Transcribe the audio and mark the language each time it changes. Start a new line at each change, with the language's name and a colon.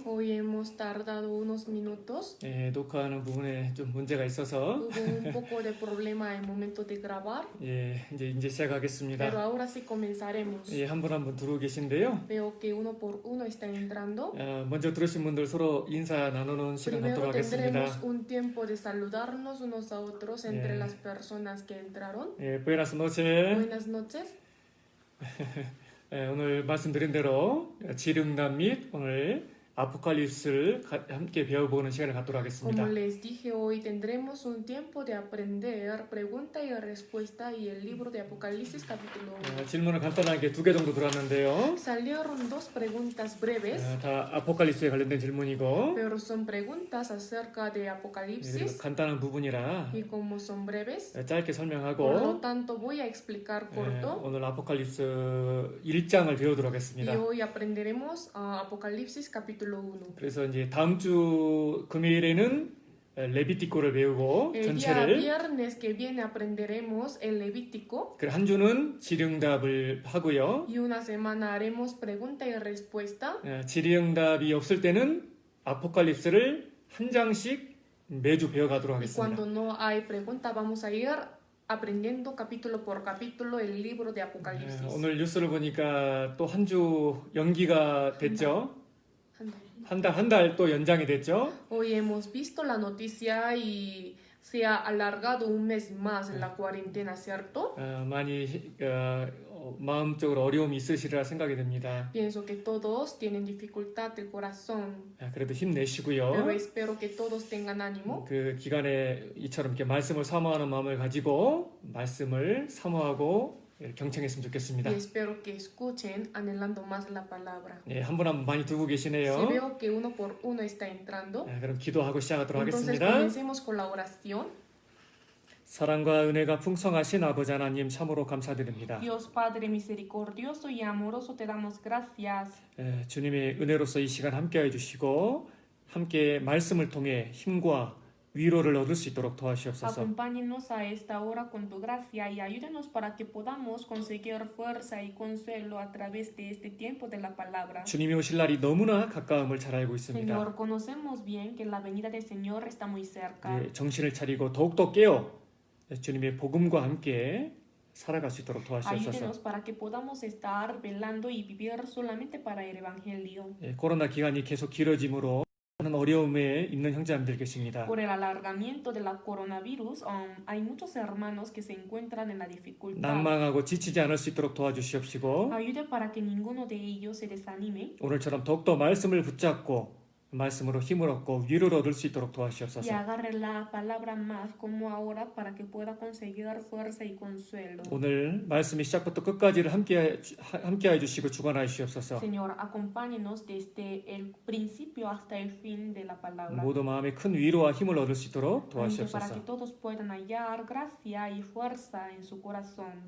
Spanish: Hoy hemos tardado unos minutos.
Korean: 녹화하는 부분에 좀 문제가 있어서
Spanish: Hubo un poco de problema al momento de grabar,
Korean: 이제 시작하겠습니다.
Spanish: pero ahora sí comenzaremos.
Korean: 한 분 한 분 들어오고 계신데요.
Spanish: Veo que uno por uno están entrando.
Korean: 먼저 들으신 분들 서로 인사 나누는 시간 갖도록 하겠습니다.
Spanish: tendremos un tiempo de saludarnos unos a otros entre las personas que entraron. Buenas noches. Buenas noches.
Korean: 오늘 말씀드린 대로 질응답 및 오늘 아포칼립스를 함께 배워보는 시간을 갖도록 하겠습니다.
Spanish: Como les dije, hoy tendremos un tiempo de aprender pregunta y respuesta y el libro de Apocalipsis capítulo 1.
Korean: 질문은 간단하게 2개 정도 들어왔는데요.
Spanish: Salieron dos preguntas breves.
Korean: 다 아포칼립스에 관련된 질문이고
Spanish: Pero son preguntas acerca de
Korean: 그리고
Spanish: Apocalipsis
Korean: 간단한 부분이라
Spanish: y como son breves,
Korean: 짧게
Spanish: por lo
Korean: 설명하고
Spanish: tanto voy a explicar corto
Korean: 오늘 아포칼립스 1장을 배우도록
Spanish: y
Korean: 하겠습니다.
Spanish: hoy aprenderemos Apocalipsis capítulo 1.
Korean: 그래서 이제 다음 주 금요일에는 레비티코를 배우고
Spanish: El día
Korean: 전체를
Spanish: viernes que viene aprenderemos el Levítico
Korean: 그 한 주는 질의응답을 하고요.
Spanish: y una semana haremos pregunta y respuesta.
Korean: 질의응답이 없을 때는 아포칼립스를 한 장씩 매주 배워가도록
Spanish: Y cuando
Korean: 하겠습니다.
Spanish: no hay pregunta vamos a ir aprendiendo capítulo por capítulo el libro de Apocalipsis.
Korean: 오늘 뉴스를 보니까 또 한 주 연기가 됐죠. 한 달 또 연장이 됐죠.
Spanish: Hoy hemos visto la noticia y se ha alargado un mes más la cuarentena, ¿cierto?
Korean: 많이 마음적으로 어려움이 있으시리라 생각이 됩니다.
Spanish: Pienso que todos tienen dificultad del corazón,
Korean: 그래도 힘내시고요.
Spanish: espero que todos tengan ánimo.
Korean: 그 기간에 이처럼 이렇게 말씀을 사모하는 마음을 가지고 말씀을 사모하고 경청했으면 좋겠습니다.
Spanish: Y espero que escuchen anhelando más la palabra.
Korean: 한 분 한 분 많이 들고
Spanish: Si
Korean: 계시네요.
Spanish: veo que uno por uno está entrando,
Korean: 그럼 기도하고 시작하도록
Spanish: entonces
Korean: 하겠습니다.
Spanish: comencemos con la oración.
Korean: 사랑과 은혜가 풍성하신 아버지 하나님 참으로 감사드립니다.
Spanish: Dios Padre misericordioso y amoroso, te damos gracias.
Korean: 주님의 은혜로서 이 시간 함께해 주시고 함께 말씀을 통해 힘과 위로를 얻을 수 있도록 도와주시옵소서.
Spanish: Acompáñenos a esta hora con tu gracia y ayúdenos para que podamos conseguir fuerza y consuelo a través de este tiempo de la palabra.
Korean: 주님이 오실 날이 너무나 가까움을 잘 알고 있습니다.
Spanish: Señor, conocemos bien que la venida del Señor está muy cerca.
Korean: 정신을 차리고 더욱더 깨어 주님의 복음과 함께 살아갈 수 있도록 도와주시옵소서.
Spanish: Ayúdenos para que podamos estar velando y vivir solamente para el Evangelio.
Korean: 코로나 기간이 계속 길어짐으로 많은 어려움에 있는 형제자매들 계십니다.
Spanish: Por el alargamiento de la coronavirus, hay muchos hermanos que se encuentran en la dificultad.
Korean: 낭망하고 지치지 않을 수 있도록 도와주시옵시고
Spanish: Ayude para que ninguno de ellos se desanime
Korean: 오늘처럼 더욱더 말씀을 붙잡고 말씀으로 힘을 얻고 위로를 얻을 수 있도록
Spanish: y
Korean: 도와주시옵소서.
Spanish: agarre la palabra más como ahora para que pueda conseguir fuerza y consuelo.
Korean: 오늘 말씀이 시작부터 끝까지를 함께해 주시고 주관하여 주시옵소서.
Spanish: Señor, acompáñenos desde el principio hasta el fin de la palabra.
Korean: 모두 마음에 큰 위로와 힘을 얻을 수 있도록
Spanish: Ayude para que
Korean: 도와주시옵소서.
Spanish: todos puedan hallar gracia y fuerza en su corazón.